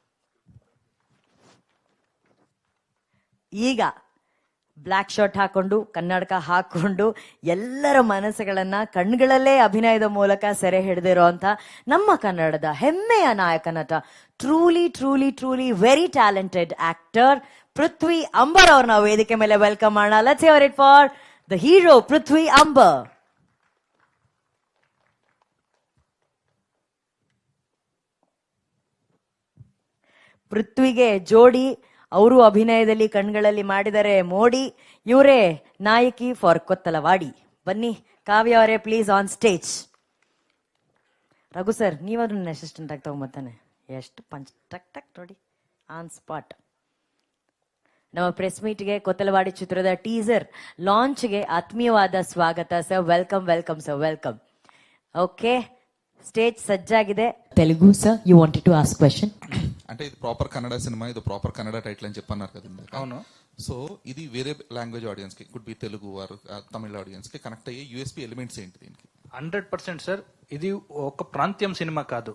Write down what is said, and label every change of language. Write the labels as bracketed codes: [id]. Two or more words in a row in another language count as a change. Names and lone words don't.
[kn] ಈಗ ಬ್ಲ್ಯಾಕ್ ಶರ್ಟ್ ಹಾಕೊಂಡು ಕನ್ನಡಕ ಹಾಕೊಂಡು ಎಲ್ಲರ ಮನಸ್ಸುಗಳನ್ನ ಕಣ್ಗಳಲ್ಲೇ ಅಭಿನಯದ ಮೂಲಕ ಸೆರೆ ಹಿಡಿದಿರೋ ಅಂತ ನಮ್ಮ ಕನ್ನಡದ ಹೆಮ್ಮೆಯ ನಾಯಕ ನಟ, [en] truly truly truly very talented actor [kn] ಪೃಥ್ವಿ ಅಂಬರ್ ಅವ್ರನ್ನ ವೇದಿಕೆ ಮೇಲೆ ವೆಲ್ಕಮ್ ಮಾಡೋಣ. [en] let's hear it for the hero Prithvi Ambar. [kn] ಪೃಥ್ವಿಗೆ ಜೋಡಿ ಅವರು ಅಭಿನಯದಲ್ಲಿ ಕಣ್ಗಳಲ್ಲಿ ಮಾಡಿದರೆ ಮೋಡಿ. ಇವರೇ ನಾಯಕಿ ಫಾರ್ ಕೊತ್ತಲವಾಡಿ. ಬನ್ನಿ ಕಾವ್ಯ ಅವರೇ [en] please on stage. [kn] ರಘು ಸರ್, ನೀವಾದ್ರೂ ನನ್ನ ಅಸಿಸ್ಟೆಂಟ್ ಆಗಿ ತಗೊಂಬತ್ತಾನೆ. ಎಷ್ಟು ಪಂಚ್ ಟಕ್ ಟಕ್ ನೋಡಿ, [en] on spot. [kn] ನಮ್ಮ [en] press meet-ge [kn] ಕೊತ್ತಲವಾಡಿ ಚಿತ್ರದ [en] teaser launch-ge [kn] ಆತ್ಮೀಯವಾದ ಸ್ವಾಗತ ಸರ್. [en] welcome welcome sir, welcome. okay, [kn] ಸ್ಟೇಜ್ ಸಜ್ಜಾಗಿದೆ. [en] Telugu sir, you wanted to ask question. [te] అంటే ఇది ప్రాపర్ కన్నడ సినిమా, ఇది ప్రాపర్ కన్నడ టైటిల్ అని చెప్పన్నారు కదండి. అవును. సో ఇది వేరే లాంగ్వేజ్ ఆడియన్స్ కి, [en] could be Telugu or Tamil [te] ఆడియన్స్ కి కనెక్ట్ అయ్యే [en] USP elements [te] ఏంటి దీనికి? 100% సార్, ఇది ఒక ప్రాంతీయం సినిమా కాదు.